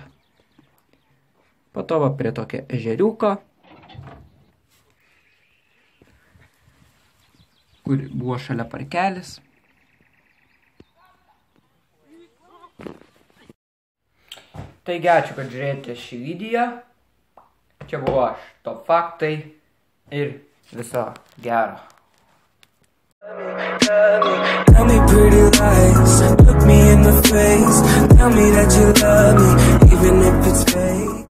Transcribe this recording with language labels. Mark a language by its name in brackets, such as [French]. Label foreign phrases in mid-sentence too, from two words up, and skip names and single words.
[Lithuanian] Po to prie tokio ežeriuko, kur buvo šalia parkelis. Taigi ačiū, kad žiūrėjote šį video. Čia buvo aš, Top Faktai ir viso gero. [English] Tell me pretty lies, look me in the face, tell me that you love me, even if it's fake.